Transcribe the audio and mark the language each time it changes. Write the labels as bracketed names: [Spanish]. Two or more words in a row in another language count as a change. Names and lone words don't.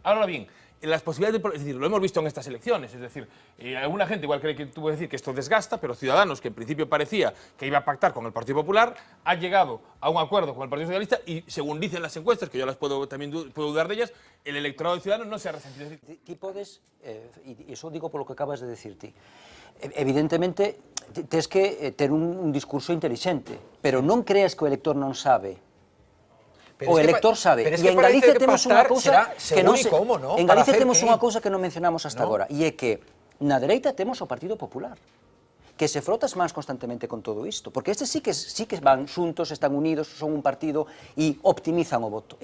[Spanish] Ahora bien, las posibilidades de... Es decir, lo hemos visto en estas elecciones. Es decir, alguna gente igual cree que tú puedes decir que esto desgasta, pero Ciudadanos, que en principio parecía que iba a pactar con el Partido Popular, ha llegado a un acuerdo con el Partido Socialista y, según dicen las encuestas, que yo también puedo dudar de ellas, el electorado de Ciudadanos no se ha resentido. [Galician] Ti podes, e iso digo polo que acabas de decir ti, evidentemente tes que ter un discurso intelixente, pero non creas que o elector non sabe o elector sabe. [Spanish] Pero es [Galician] E que en parece Galicia que temos unha [Spanish] pactar [Galician] cousa será que non [Spanish] según se... y cómo, ¿no? En Para Galicia hacer [Galician] temos [Spanish] qué. [Galician] unha cousa que non mencionamos hasta agora, e é que na dereita temos o Partido Popular, que se frotas máis constantemente con todo isto, porque estes sí que van xuntos, están unidos, son un partido e optimizan o voto.